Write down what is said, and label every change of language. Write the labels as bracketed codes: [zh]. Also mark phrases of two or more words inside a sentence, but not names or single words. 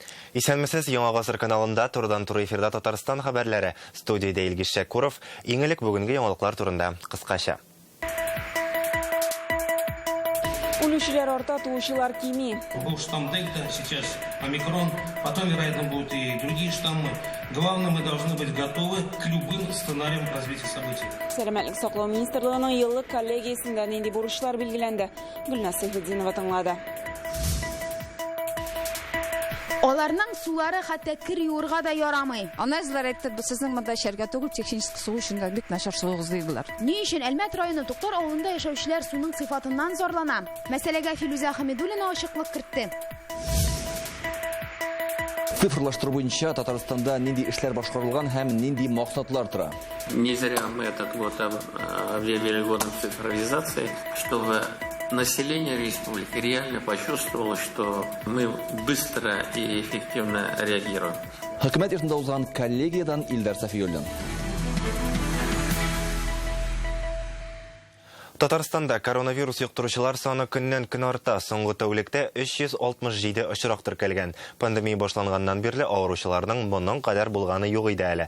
[tt] Исәнмесез, Яңа Гасыр каналында турыдан-туры эфирда Татарстан хәбәрләре. Студиядә Илгиз Шәкуров. Иң элек бүгенге яңалыклар турында кыскача. Үлүчеләр арта, туучылар кими. [ru] Был штамм Дельта, сейчас Омикрон, потом, вероятно, будут и другие штаммы. Главное, мы должны быть готовы к любым сценариям развития событий. [tt] Сәламәтлек саклау министрлыгының еллык коллегиясендә нинди бурычлар билгеләнде? Гөлназ Сәйфетдинова тыңлады. Аларның сулары хәтта кир юырга да ярамый. Анализлар әйтте, сезнең монда эчәргә түгел, тикшенче су өчен бик начар суыгыз диләр. Ни өчен Әлмәт районы Туктар авылында яшәүчеләр суның сыйфатыннан зарлана? Мәсьәләгә Филүзә Хәмидуллина ачыклык кертте. Цифрлаштыру буенча Татарстанда нинди эшләр башкарылган һәм нинди максатлар тора? [ru] Не зря мы этот год объявили годом цифровизации, чтобы население республики реально почувствовало, что мы быстро и эффективно реагируем. [tt] Хөкүмәт йортында узган коллегиядан Илдар Сафиуллин. Татарстанда коронавирус йоктыручылар саны көннән-көн арта. Соңгы тәүлектә 367 очрак теркәлгән. Пандемия башланганнан бирле авыручыларның моның кадәр булганы юк иде әле.